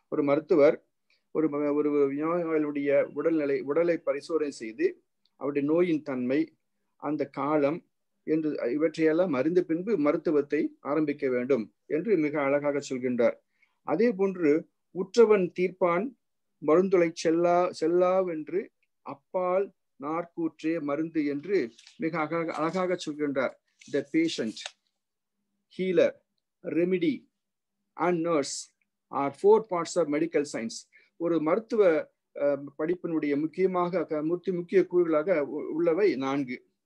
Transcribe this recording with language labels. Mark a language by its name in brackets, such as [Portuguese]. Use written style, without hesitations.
[Tamil] ஒரு மருத்துவர் ஒரு நோயாளியுடைய உடலை பரிசோதனை செய்து அவருடைய நோயின் தன்மை, அந்த காலம் என்று இவற்றையெல்லாம் அறிந்த பின்பு மருத்துவத்தை ஆரம்பிக்க வேண்டும் என்று மிக அழகாக சொல்கின்றார். அதே போன்று உற்றவன் தீர்ப்பான் மருந்துளை செல்லாவென்று அப்பால் நாற்கூற்றே மருந்து என்று மிக அழகாக சொல்கின்றார். [English] The patient, healer, remedy and nurse are 4 parts of medical science. [Tamil] ஒரு மருத்துவ படிப்பினுடைய முக்கிய கூறுகளாக உள்ளவை 4.